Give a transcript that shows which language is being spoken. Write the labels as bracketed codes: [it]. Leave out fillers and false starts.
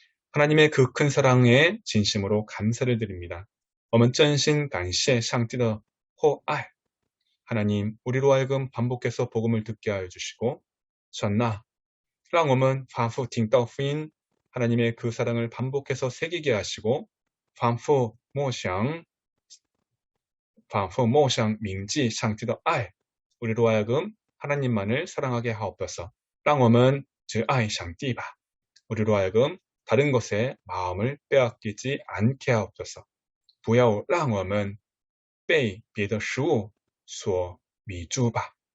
[ko] 하나님의 그 큰 사랑에 진심으로 감사를 드립니다. [zh] 我们真心感谢上帝的厚爱. [ko] 하나님, 우리로 하여금 반복해서 복음을 듣게 하여 주시고, [zh] 神啊, 让我们反复听到福音, [ko] 하나님의 그 사랑을 반복해서 새기게 하시고, [zh] 反复默想铭记上帝的爱, [ko] 우리로 하여금 하나님만을 사랑하게 하옵소서. [zh] 让我们只爱上帝吧. [ko] 우리로 하여금 다른 것에 마음을 빼앗기지 않게 하옵소서. [zh] 不要让我们被别的事物所迷住吧.